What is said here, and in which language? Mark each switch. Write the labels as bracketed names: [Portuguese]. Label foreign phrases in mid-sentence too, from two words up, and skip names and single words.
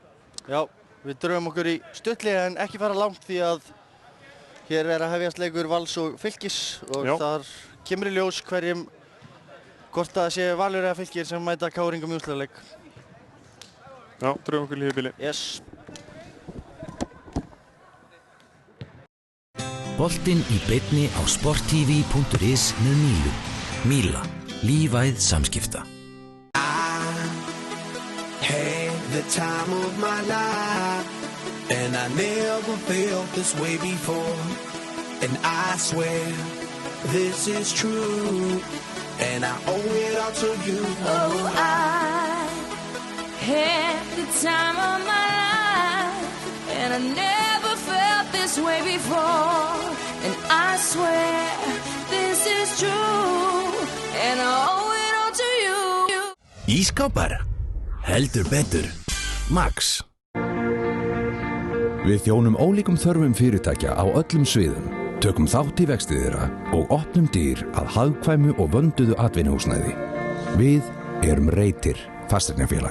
[Icelandic] Já, við drögum okkur í stuttlega en ekki fara langt því að hér er að hefjast leikur Vals og Fylkis og þar kemur í ljós hverjum hvort það sé Valur eða Fylkir sem mæta KR-ingum í úrslitaleik. Já, drögum okkur lífið bili. Yes. Boltinn í beinni á sporttv.is með Mílu. Míla. Lífæð samskipta. [English] Had the time of my life and I never felt this way before and I swear this is true and I owe it all to you. Oh, I had the time of my life and I never felt this way before and I swear this is true and I owe it all to you. [Icelandic] Ísskápar. Heldur betur. Max. Við þjónum ólíkum þörfum fyrirtækja á öllum sviðum, tökum þátt í vexti þeirra og opnum dyr að hagkvæmu og vönduðu atvinnuhúsnæði. Við erum Reytir fasteignafélag.